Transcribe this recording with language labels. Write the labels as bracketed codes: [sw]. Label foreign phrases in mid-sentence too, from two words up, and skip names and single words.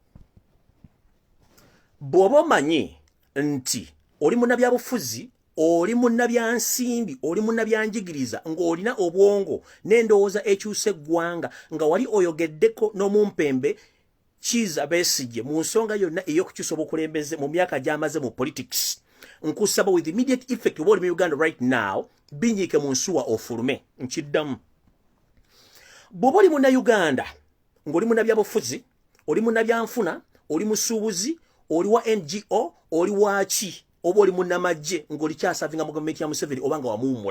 [lg] Bw'oba omanyi nti oli munnabyabufuzi, oli munnabyansimbi, oli munnabyanjigiriza ng'olina obwongo n'endowooza ekyusa eggwanga nga wali oyogeddeko n'omumpembe Kiza Besigye mu nsonga yonna ey'okukyusa obukulembeze mu myaka gy'amaze mu politics. Nkusaba [en] with immediate effect [lg] oba oli mu Uganda [en] right now, [lg] binyiike mu nsuwa ofulume. Nkiddamu. Bw'oba oli munnayuganda, ng'oli munnabyabufuzi, oli munnabyanfuna, oli musuubuzi, oli wa NGO, oli waki, oba oli munnamagye, ng'oli kyasavinga mu gavumenti ya Museveni oba nga wamuwumula.